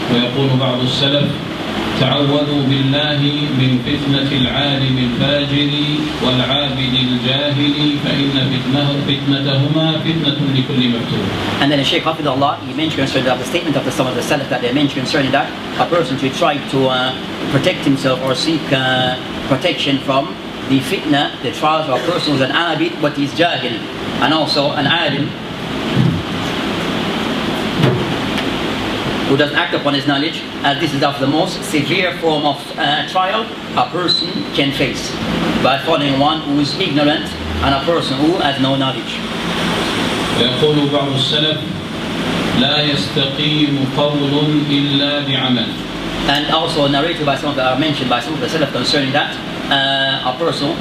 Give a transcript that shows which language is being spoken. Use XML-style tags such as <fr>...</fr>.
<ar>ويقول بعض السلف تعوذوا بالله من فتنة العالم الفاجر والعابد الجاهل فإن فتنتهما فتنة لكل مفتون.</ar> <en>And then the Shaykh Hafidullah, he mentioned concerning the statement of some of the Salaf that they mentioned concerning that a person should try to protect himself or seek protection from the fitna, the trials of a person who is an abid but he is jahil, and also an alim who doesn't act upon his knowledge, as this is of the most severe form of trial a person can face by following one who is ignorant and a person who has no knowledge.</en> <ar>ويقول بعض السلف لا يستقيم قول إلا بعمل.</ar> <en>And also narrated by some of the mentioned by some of the Salaf concerning that a person</en>